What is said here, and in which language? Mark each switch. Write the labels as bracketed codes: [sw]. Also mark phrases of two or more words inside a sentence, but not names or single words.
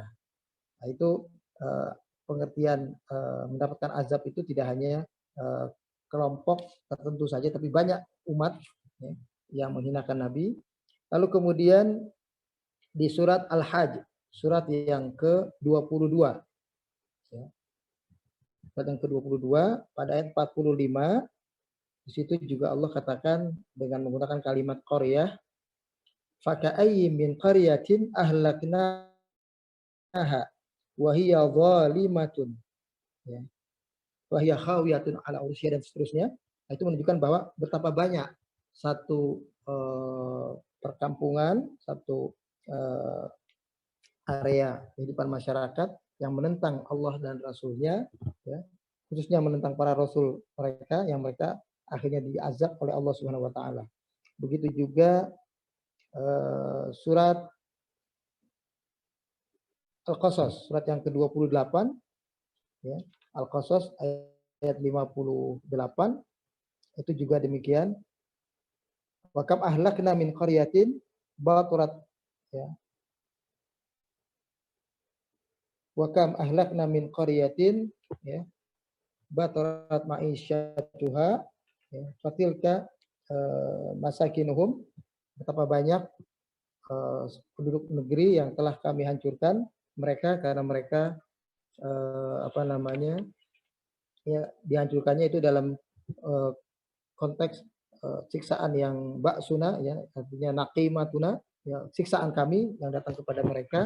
[id] Nah, itu pengertian mendapatkan azab itu tidak hanya kelompok tertentu saja, tapi banyak umat, ya, yang menghinakan Nabi. Lalu kemudian di surat Al-Hajj, surat yang ke-22, ya. Surat yang ke-22 pada ayat 45, di situ juga Allah katakan dengan menggunakan kalimat qaryah, [ar] فكأين من قرية أهلكناها وهي ظالمة, [id] ya, [ar] وهي خاوية على عروشها, [id] dan seterusnya. Nah, itu menunjukkan bahwa betapa banyak satu perkampungan, satu area kehidupan masyarakat yang menentang Allah dan Rasul-Nya, ya, khususnya menentang para Rasul mereka, yang mereka akhirnya diazab oleh Allah [ar] سبحانه وتعالى. [id] Begitu juga surat Al-Qasas, surat yang ke-28, ya, Al-Qasas ayat 58, itu juga demikian. [ar] وكم أهلكنا من قرية بطرت, ya. وكم أهلكنا من قرية, ya, بطرت معيشتها, ya, فتلك مساكنهم, [id] betapa banyak penduduk negeri yang telah kami hancurkan mereka karena mereka apa namanya, ya, dihancurkannya itu dalam konteks siksaan yang ba'suna, ya, artinya naqimatuna, ya, siksaan kami yang datang kepada mereka.